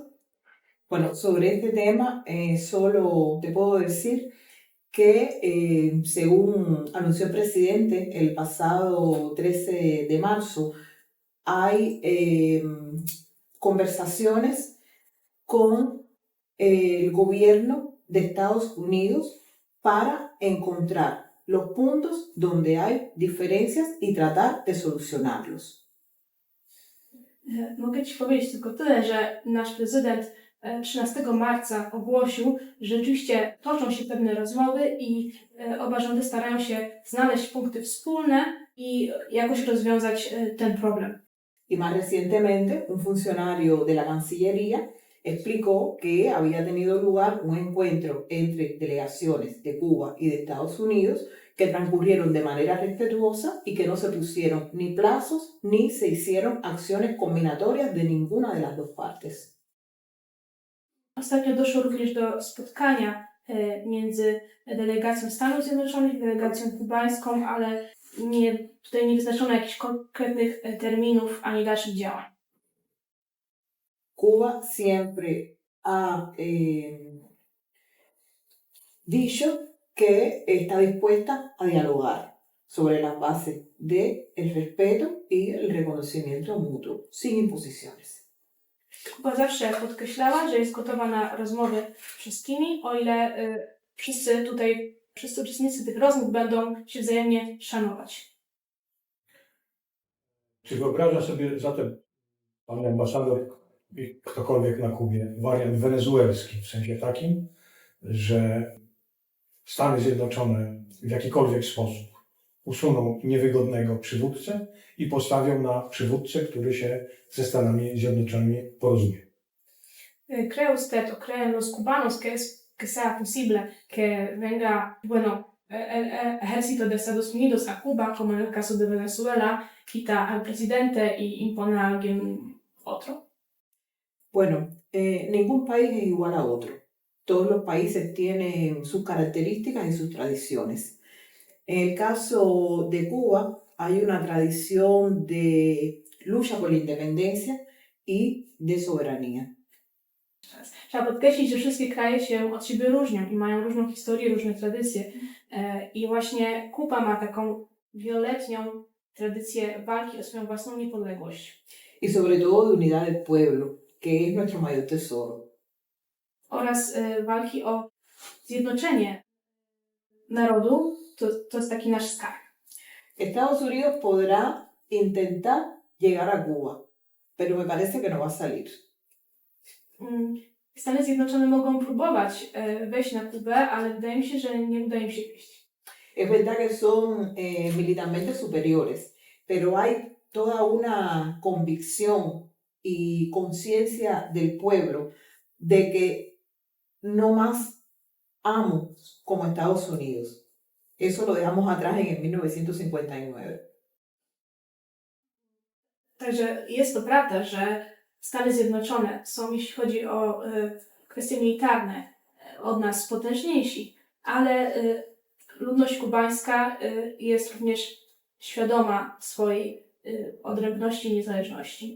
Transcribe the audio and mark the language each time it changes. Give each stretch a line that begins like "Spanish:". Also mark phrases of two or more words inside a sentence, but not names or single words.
Spanish: Bueno, sobre este tema solo te puedo decir que según anunció el presidente el pasado 13 de marzo, hay conversaciones con el gobierno de Estados Unidos para encontrar los puntos donde hay diferencias y tratar de solucionarlos.
Polish: Mogę Ci powiedzieć tylko tyle, że nasz prezydent 13 marca ogłosił, że rzeczywiście toczą się pewne rozmowy i oba rządy starają się znaleźć punkty wspólne i jakoś rozwiązać ten problem.
Spanish: Y más recientemente, un funcionario de la Cancillería explicó que había tenido lugar un encuentro entre delegaciones de Cuba y de Estados Unidos que transcurrieron de manera respetuosa y que no se pusieron ni plazos ni se hicieron acciones combinatorias de ninguna de las dos partes.
Polish: Ostatnio doszło również do spotkania między delegacją Stanów Zjednoczonych i delegacją kubańską, ale tutaj nie wyznaczono jakichś konkretnych terminów ani dalszych działań.
Spanish: Cuba siempre ha dicho que está dispuesta a dialogar sobre las bases del respeto y el reconocimiento mutuo, sin imposiciones.
Polish: Kuba zawsze podkreślała, że jest gotowa na rozmowy z wszystkimi, o ile wszyscy uczestnicy tych rozmów będą się wzajemnie szanować. Czy wyobraża sobie zatem Pan ambasador i ktokolwiek na Kubie wariant wenezuelski, w sensie takim, że Stany Zjednoczone w jakikolwiek sposób usuną niewygodnego przywódcę i postawią na przywódcę, który się ze Stanami Zjednoczonymi porozumie?
Spanish: ¿Cree usted o creen los cubanos que sea posible que venga, bueno, el ejército de Estados Unidos a Cuba, como en el caso de Venezuela, quita al presidente y impone a alguien otro? Bueno, ningún país es igual a otro. Todos los países tienen sus características y sus tradiciones. En el caso de Cuba hay una tradición de lucha por la independencia y de soberanía.
Polish: Trzeba podkreślić, że wszystkie kraje się od siebie różnią i mają różną historię, różne tradycje. I właśnie Kuba ma taką wieloletnią tradycję walki o swoją własną niepodległość.
Spanish: Y sobre todo de unidad del pueblo, que es nuestro mayor tesoro.
Polish: Oraz walki o zjednoczenie narodu, to jest taki nasz skarb.
Spanish: Estados Unidos podrá intentar llegar a Cuba, pero me parece que no va a salir.
Polish: Stany Zjednoczone mogą próbować wejść na Kubę, ale wydaje mi się, że nie uda im się wejść.
Spanish: Es verdad que son militarmente superiores, pero hay toda una convicción y conciencia del pueblo de que no más amos como Estados Unidos. Eso lo dejamos atrás en el 1959.
Polish: Także jest to prawda, że Stany Zjednoczone są, jeśli chodzi o kwestie militarne, od nas potężniejsi, ale ludność kubańska jest również świadoma swojej odrębności i niezależności.